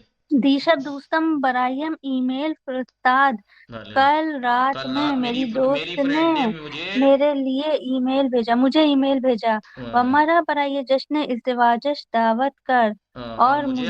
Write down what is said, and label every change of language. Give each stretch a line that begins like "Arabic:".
Persian: دیشب دوستم برایم ای میل فرستاد.
Urdu: کل رات میں میری دوست نے میرے لیے ای میل بھیجا، مجھے ای میل بھیجا.
Persian: و مرا برای جشن ازدواجش دعوت کر. اور